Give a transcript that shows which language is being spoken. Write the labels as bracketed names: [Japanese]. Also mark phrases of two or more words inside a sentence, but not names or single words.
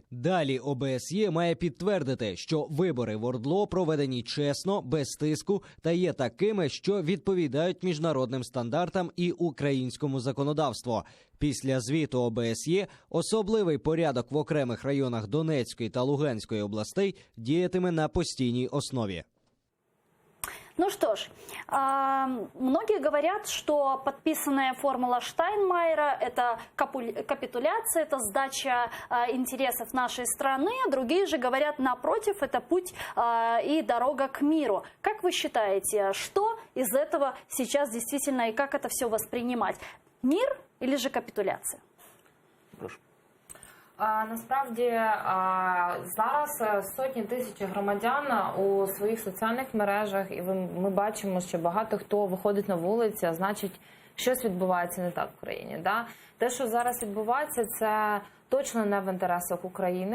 [Ukrainian] Далі ОБСЄ має підтвердити, що вибори в ОРДЛО проведені чесно, без тиску та є такими, що відповідають міжнародним стандартам і українському законодавству. Після звіту ОБСЄ особливий порядок в окремих районах Донецької та Луганської областей діятиме на постійній основі. [Russian] Ну что ж, многие говорят, что подписанная формула Штайнмаєра – это капитуляция, это сдача интересов нашей страны. Другие же говорят, напротив, это путь и дорога к миру. Как вы считаете, что из этого сейчас действительно и как это все воспринимать? Мир или же капитуляция? Прошу. [Ukrainian] Насправді зараз сотні тисяч громадян у своїх соціальних мережах, і ми бачимо, що багато хто виходить на вулиці, а значить, щось відбувається не так в країні. [Russian] Да? [Ukrainian] Те, що зараз відбувається, це точно не в інтересах України.